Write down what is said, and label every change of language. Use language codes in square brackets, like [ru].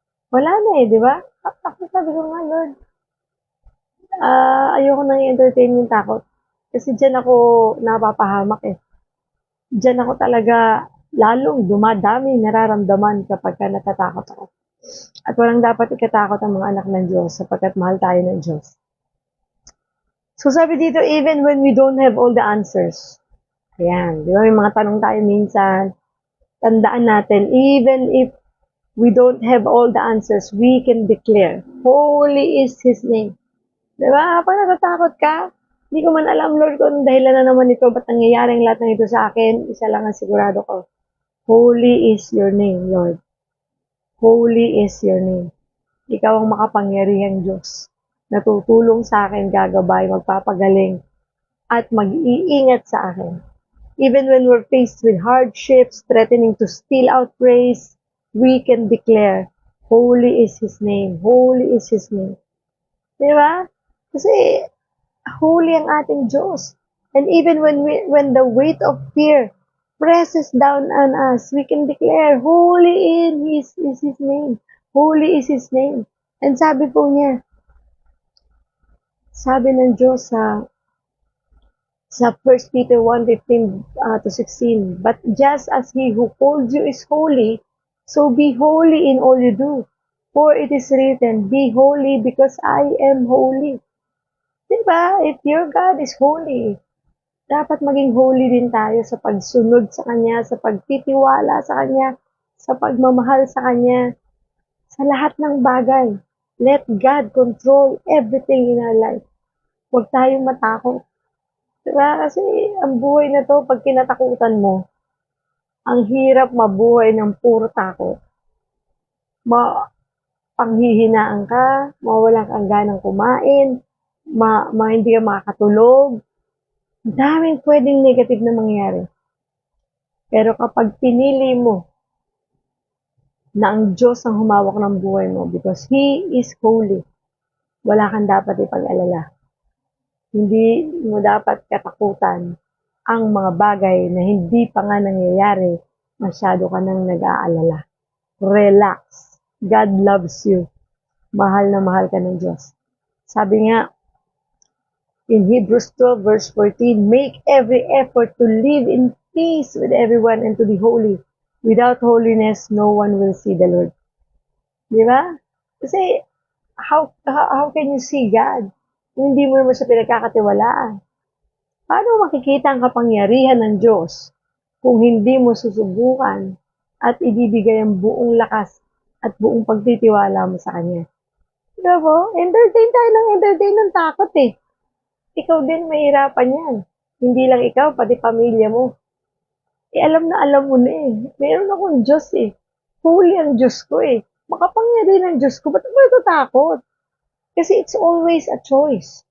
[tl] Wala na eh, di ba? Ako sabi ko nga, Lord, ayoko nang i-entertain yung takot. Kasi dyan ako napapahamak eh. Dyan ako talaga lalong dumadami nararamdaman kapag ka natatakot ako. At walang dapat ikatakot ang mga anak ng Diyos sapagkat mahal tayo ng Diyos. So sabi dito, [en] even when we don't have all the answers. [tl] Ayan, di ba? May mga tanong tayo minsan. Tandaan natin, [en] even if we don't have all the answers, we can declare, holy is His name. [tl] Di ba? Pag natatakot ka, hindi ko man alam, Lord, kung dahilan na naman ito, ba't nangyayari ang lahat ng ito sa akin, isa lang ang sigurado ko. [en] Holy is your name, Lord. Holy is your name. [tl] Ikaw ang makapangyarihang Diyos. Natutulong sa akin, gagabay, magpapagaling, at mag-iingat sa akin. [en] Even when we're faced with hardships, threatening to steal our praise, we can declare, holy is His name, holy is His name. [tl] Di ba? Kasi, holy ang ating Diyos. [en] And even when the weight of fear presses down on us, we can declare, holy is His name. Holy is His name. And [tl] sabi po niya, sabi ng Diyos sa [en] 1 Peter 1:15 to 16, but just as He who called you is holy, so be holy in all you do. For it is written, be holy because I am holy. [tl] Diba? [en] If your God is holy, [tl] dapat maging holy din tayo sa pagsunod sa Kanya, sa pagtitiwala sa Kanya, sa pagmamahal sa Kanya, sa lahat ng bagay. [en] Let God control everything in our life. [tl] Huwag tayong matakot. Diba? Kasi ang buhay na to, pag kinatakutan mo, ang hirap mabuhay ng puro takot. Panghihinaan ka, mawalan kang ganang kumain, hindi ka makakatulog. Daming pwedeng negative na mangyari. Pero kapag pinili mo na ang Diyos ang humawak ng buhay mo [en] because He is holy, [tl] wala kang dapat ipag-alala. Hindi mo dapat katakutan ang mga bagay na hindi pa nga nangyayari, masyado ka nang nag-aalala. Relax. [en] God loves you. [tl] Mahal na mahal ka ng Diyos. Sabi nga, [en] in Hebrews 12 verse 14, make every effort to live in peace with everyone and to be holy. Without holiness, no one will see the Lord. [tl] Di ba? [en] Kasi, how can you see God? [tl] Hindi mo naman siya pinagkakatiwalaan. Paano makikita ang kapangyarihan ng Diyos kung hindi mo susubukan at ibibigay ang buong lakas at buong pagtitiwala mo sa Kanya? Diba po? Entertain tayo ng entertain ng takot eh. Ikaw din mahirapan yan. Hindi lang ikaw, pati pamilya mo. Alam na alam mo na eh. Meron akong Diyos eh. Holy ang Diyos ko eh. Makapangyarihan ang Diyos ko. Ba't ako natatakot? [en] Kasi it's always a choice.